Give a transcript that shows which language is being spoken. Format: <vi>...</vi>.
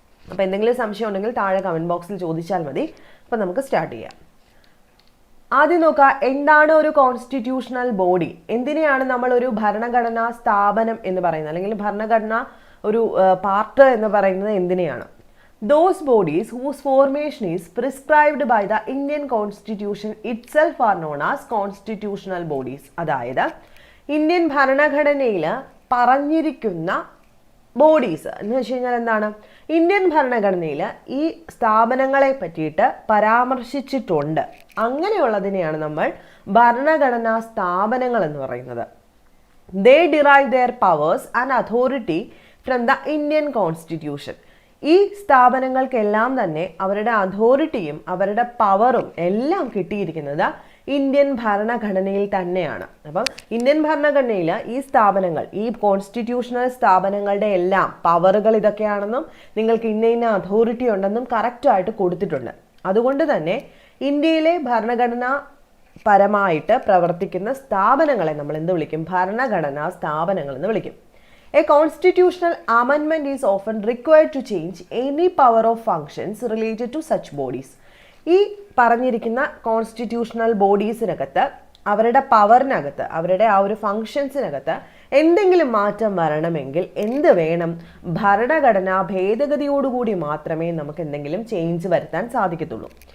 <ml>അപ്പോൾ എന്തെങ്കിലും സംശയം ഉണ്ടെങ്കിൽ താഴെ കമൻറ്റ് ബോക്സിൽ ചോദിച്ചാൽ മതി. അപ്പോൾ നമുക്ക് സ്റ്റാർട്ട് ചെയ്യാം. ആദ്യം നോക്കുക, എന്താണ് ഒരു കോൺസ്റ്റിറ്റ്യൂഷണൽ ബോഡി? എന്തിനെയാണ് നമ്മൾ ഒരു ഭരണഘടനാ സ്ഥാപനം എന്ന് പറയുന്നത്, അല്ലെങ്കിൽ ഭരണഘടന ഒരു പാർട്ട് എന്ന് പറയുന്നത് എന്തിനെയാണ്?</ml> <en>Those bodies whose formation is prescribed by the Indian Constitution itself are known as constitutional bodies.</en> <ml>അതായത് ഇന്ത്യൻ ഭരണഘടനയിൽ പറഞ്ഞിരിക്കുന്ന ബോഡീസ് എന്ന് വെച്ച് കഴിഞ്ഞാൽ എന്താണ്? ഇന്ത്യൻ ഭരണഘടനയിൽ ഈ സ്ഥാപനങ്ങളെ പറ്റിയിട്ട് പരാമർശിച്ചിട്ടുണ്ട്, അങ്ങനെയുള്ളതിനെയാണ് നമ്മൾ ഭരണഘടനാ സ്ഥാപനങ്ങൾ എന്ന് പറയുന്നത്.</ml> <en>They derive their powers and authority from the Indian Constitution.</en> <ml>ഈ സ്ഥാപനങ്ങൾക്കെല്ലാം തന്നെ അവരുടെ അതോറിറ്റിയും അവരുടെ പവറും എല്ലാം കിട്ടിയിരിക്കുന്നത് ഇന്ത്യൻ ഭരണഘടനയിൽ തന്നെയാണ്. അപ്പം ഇന്ത്യൻ ഭരണഘടനയിൽ ഈ സ്ഥാപനങ്ങൾ, ഈ കോൺസ്റ്റിറ്റ്യൂഷണൽ സ്ഥാപനങ്ങളുടെ എല്ലാം പവറുകൾ ഇതൊക്കെയാണെന്നും നിങ്ങൾക്ക് ഇന്ന അതോറിറ്റി ഉണ്ടെന്നും കറക്റ്റായിട്ട് കൊടുത്തിട്ടുണ്ട്. അതുകൊണ്ട് തന്നെ ഇന്ത്യയിലെ ഭരണഘടനാ പരമായിട്ട് പ്രവർത്തിക്കുന്ന സ്ഥാപനങ്ങളെ നമ്മൾ എന്ത് വിളിക്കും? ഭരണഘടനാ സ്ഥാപനങ്ങൾ എന്ന് വിളിക്കും.</ml> <en>A constitutional amendment is often required to change any power of functions related to such bodies.</en> <ml>ഈ പറഞ്ഞിരിക്കുന്ന കോൺസ്റ്റിറ്റ്യൂഷണൽ ബോഡീസിനകത്ത്, അവരുടെ പവറിനകത്ത്, അവരുടെ ആ ഒരു ഫങ്ഷൻസിനകത്ത് എന്തെങ്കിലും മാറ്റം വരണമെങ്കിൽ എന്ത് വേണം? ഭരണഘടനാ ഭേദഗതിയോടുകൂടി മാത്രമേ നമുക്ക് എന്തെങ്കിലും ചേഞ്ച് വരുത്താൻ സാധിക്കത്തുള്ളൂ.</ml>